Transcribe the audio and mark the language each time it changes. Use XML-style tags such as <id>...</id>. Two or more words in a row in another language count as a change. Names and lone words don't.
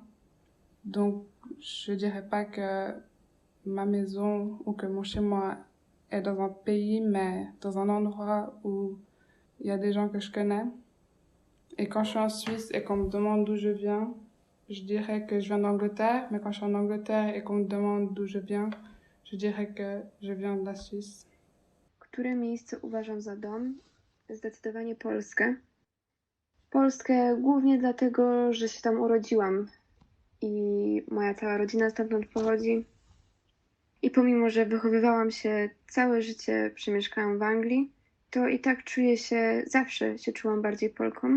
<fr>Donc, je dirais pas que ma maison ou que mon chez-moi est dans un pays, mais dans un endroit où il y a des gens que je connais. Et quand je suis en Suisse et qu'on me demande d'où je viens, je dirais que je viens d'Angleterre, mais quand je suis en Angleterre et qu'on me demande d'où je viens, je dirais que je viens de la Suisse.</fr> <pl>Które miejsce uważam za dom? Zdecydowanie Polskę. Polskę głównie dlatego, że się tam urodziłam i moja cała rodzina stamtąd pochodzi. I pomimo, że wychowywałam się całe życie, przemieszkałam w Anglii, to i tak zawsze się czułam bardziej Polką.</pl>